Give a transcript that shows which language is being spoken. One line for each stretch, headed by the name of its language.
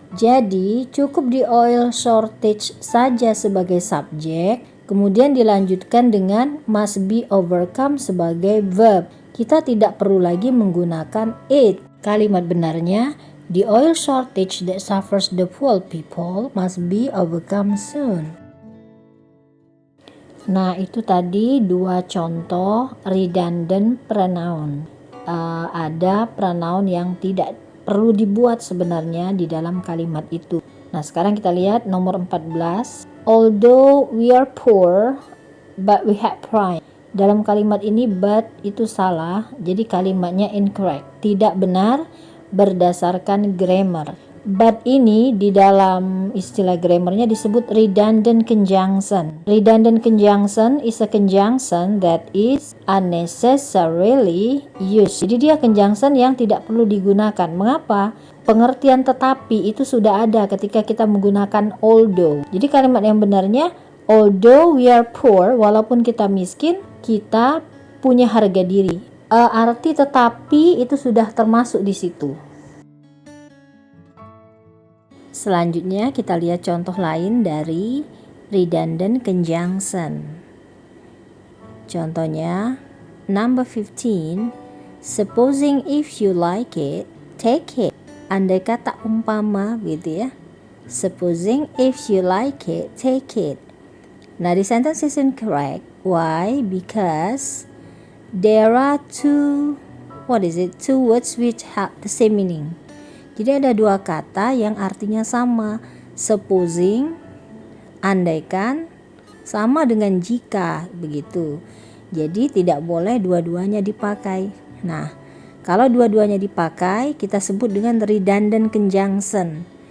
Indonesian: Jadi cukup
English: the oil shortage
Indonesian: saja sebagai subjek, kemudian dilanjutkan dengan
English: must be overcome
Indonesian: sebagai verb. Kita tidak perlu lagi menggunakan it. Kalimat benarnya,
English: the oil shortage that suffers the poor people must be overcome soon.
Indonesian: Nah, itu tadi dua contoh redundant pronoun. Ada pronoun yang tidak perlu dibuat sebenarnya di dalam kalimat itu. Nah, sekarang kita lihat nomor 14.
English: Although we are poor, but we have pride.
Indonesian: Dalam kalimat ini but itu salah, jadi kalimatnya incorrect. Tidak benar berdasarkan grammar. But ini di dalam istilah grammarnya disebut redundant conjunction.
English: Redundant conjunction is a conjunction that is unnecessarily used.
Indonesian: Jadi dia conjunction yang tidak perlu digunakan. Mengapa? Pengertian tetapi itu sudah ada ketika kita menggunakan although. Jadi kalimat yang benarnya,
English: although we are poor,
Indonesian: walaupun kita miskin, kita punya harga diri. Arti tetapi itu sudah termasuk di situ. Selanjutnya kita lihat contoh lain dari redundant conjunction. Contohnya
English: number 15. Supposing if you like it, take it.
Indonesian: Andai kata umpama gitu ya.
English: Supposing if you like it, take it. Now the sentence is incorrect. Why? Because there are two words which have the same meaning.
Indonesian: Jadi ada dua kata yang artinya sama. Supposing, andaikan, sama dengan jika, begitu. Jadi tidak boleh dua-duanya dipakai. Nah, kalau dua-duanya dipakai, kita sebut dengan redundant conjunction.